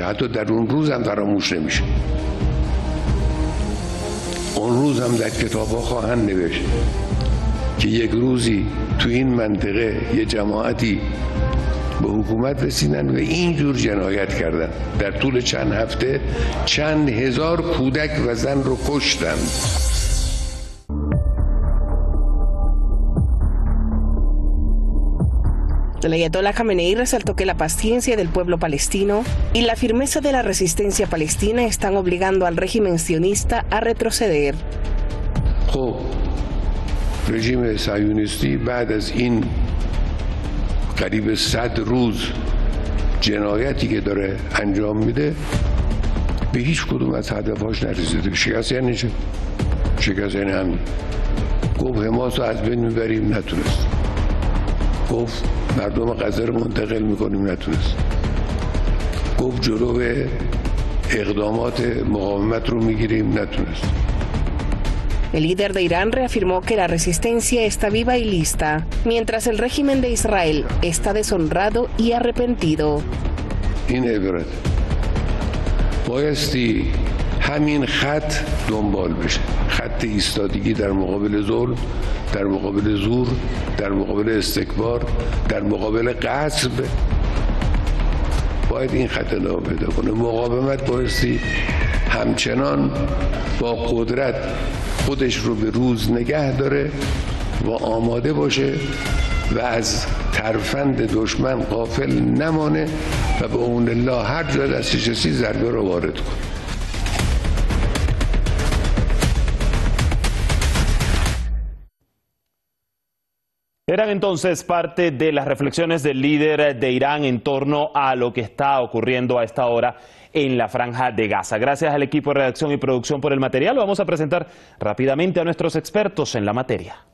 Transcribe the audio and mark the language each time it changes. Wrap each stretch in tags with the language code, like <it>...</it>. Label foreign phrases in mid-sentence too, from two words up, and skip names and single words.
<fa>حتی در اون روز هم فراموش نمیشه. اون روز هم در کتاب ها خواهند نوشت که یک روزی تو این منطقه یه جماعتی به حکومت رسیدن و اینجور جنایت کردن. در طول چند هفته چند هزار کودک و زن رو کشتن.</fa> <es>El ayatolá Jamenei resaltó que la paciencia del pueblo palestino y la firmeza de la resistencia palestina están obligando al régimen sionista a retroceder.</es> <fa>خب رژیم صهیونیستی بعد از این قریب 100 روز جنایتی که داره انجام میده به هیچ کدوم از هدفهاش نرسیده. شکست یعنی چه؟ شکست یعنی همین. گفت حماس رو از بین میبریم، نتونست. گفت مردم غزه رو منتقل میکنیم، نتونست. گفت جلو اقدامات مقاومت رو میگیریم، نتونست.</fa> <es>El líder de Irán reafirmó que la resistencia está viva y lista, mientras el régimen de Israel está deshonrado y arrepentido.</es> <fa>این عبارت بایستی همین خط دنبال بشه، خط ایستادگی در مقابل ظلم، در مقابل زور، در مقابل استکبار، در مقابل غصب. باید این خط ادامه پیدا کنه. مقاومت بایستی همچنان با قدرت خودش رو به روز نگه داره و آماده باشه و از ترفند دشمن غافل نمانه و به اون الله هر جا دستش رسید ضربه رو وارد کنه.</fa> <es>Eran entonces parte de las reflexiones del líder de Irán en torno a lo que está ocurriendo a esta hora en la Franja de Gaza. Gracias al equipo de redacción y producción por el material. Lo vamos a presentar rápidamente a nuestros expertos en la materia.</es>